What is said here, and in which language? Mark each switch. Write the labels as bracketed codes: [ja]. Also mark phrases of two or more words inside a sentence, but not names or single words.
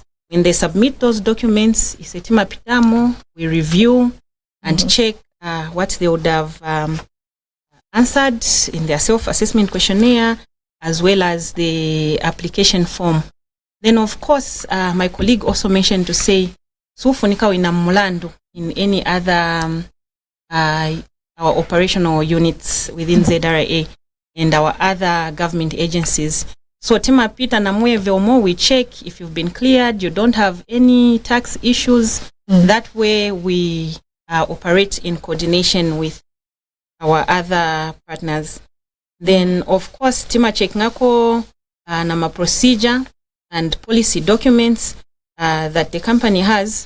[en] When they submit those documents, [ny] isetima pitamo, [en] we review and check what they would have answered in their self-assessment questionnaire, as well as the application form. Then, of course, my colleague also mentioned to say, [ny] sufunika wina mulando [en] in any other our operational units within ZRA and our other government agencies. So [ny] tima pita na mweve omo, [en] we check if you've been cleared, you don't have any tax issues. That way we operate in coordination with our other partners. Then, of course, tima check [ny] ngako nama [en] procedure and policy documents that the company has.